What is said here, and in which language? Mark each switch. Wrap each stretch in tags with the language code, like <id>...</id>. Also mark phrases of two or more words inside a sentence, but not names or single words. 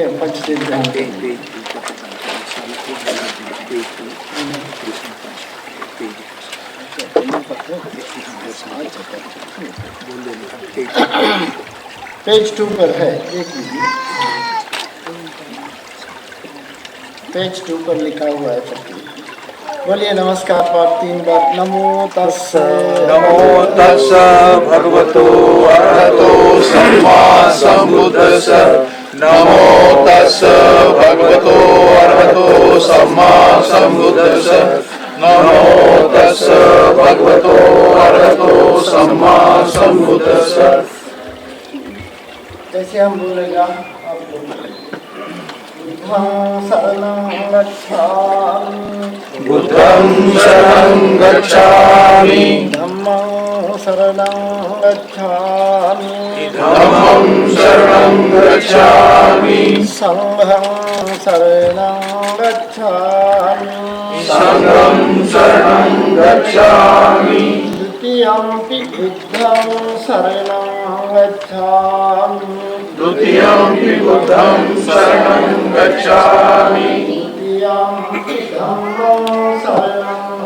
<hi>पंचदेव ध्यान. पेज 2 पर है, देख लीजिए. पेज 2 पर लिखा हुआ है. बोलिए नमस्कार पाठ 3 बार.</hi> <pi>नमो तस्स भगवतो अरहतो सम्मा सम्बुद्धस्स. नमो तस्स भगवतो अरहतो सम्मा सम्बुद्धस्स. नमो तस्स भगवतो अरहतो सम्मा सम्बुद्धस्स.</pi> <hi>जैसे हम बोलेगा आप बोलेंगे.</hi> <pi>बुद्धं शरणं गच्छामि धम्मं शरणं गच्छामि धम्मं शरणं गच्छामि संघं शरणं गच्छामि संघं शरणं गच्छामि द्वितीयंपि बुद्धं शरणं गच्छामि द्वितीयंपि बुद्धं शरणं गच्छामि द्वितीयंपि धम्मं शरणं</pi>